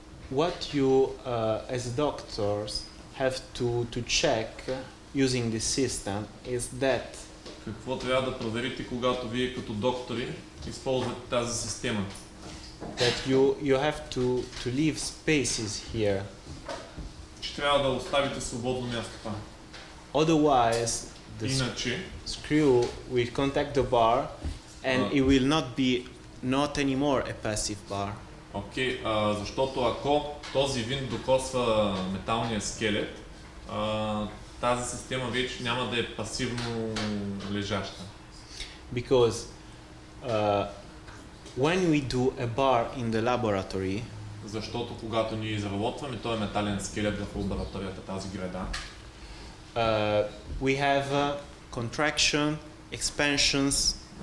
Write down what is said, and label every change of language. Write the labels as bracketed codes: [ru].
[en] What you, as doctors, have to check using this system is that [bg] Какво трябва да проверите, когато вие като доктори използвате тази система? [en] you have to leave spaces here. [bg] Че трябва да оставите свободно място там. [en] Otherwise, the [bg] Иначе, [en] screw will contact the bar, and it will not be not anymore a passive bar. [bg] окей, защото ако този винт докосва металния скелет, тази система вече няма да е пасивно лежаща. [en] Because when we do a bar in the laboratory, [bg] Защото когато ние изработваме този метален скелет в лабораторията, тази града, [en] we have contraction, expansions,